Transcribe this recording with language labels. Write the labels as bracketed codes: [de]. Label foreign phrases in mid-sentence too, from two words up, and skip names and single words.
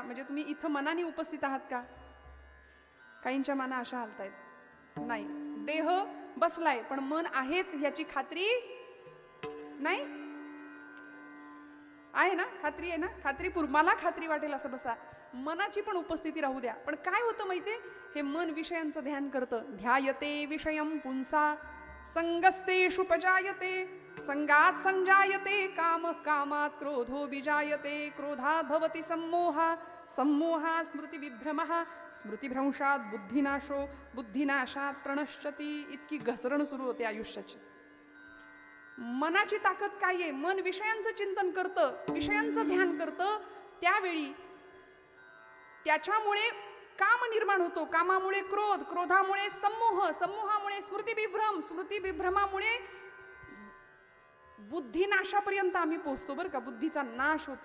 [mr] म्हणजे तुम्ही इथं मनाने उपस्थित आहात का? काहींच्या मना अशा हालतायत. नाही, देह बसलाय पण मन आहेच याची खात्री नाही आहे ना? खात्री आहे ना? मला खात्री वाटेल असं बसा. मनाची पण उपस्थिती राहू द्या. पण काय होतं माहितीये, हे मन विषयांचं ध्यान करतं. [sa] ध्यायते विषयम पुंसा संगस्तेषु पजायते, संगात संजायते काम, कामात क्रोधो विजायते, क्रोधात भवति सम्मोहा, सम्मोहा स्मृती विभ्रमः, स्मृतिभ्रंशात बुद्धिनाशो, बुद्धिनाशात प्रणश्यती. [mr] इतकी घसरण सुरू होते आयुष्याची. मनाची ताकद काय आहे? मन विषयांचं चिंतन करतं, विषयांचं ध्यान करतं. त्यावेळी त्याच्यामुळे काम निर्माण होतो, कामामुळे क्रोध, क्रोधामुळे सम्मोह, सम्मोहामुळे स्मृतिविभ्रम, स्मृतिविभ्रमामुळे बुद्धिनाशापर्यंत आम्ही पोहोचतो बरं का, बुद्धीचा नाश होतो.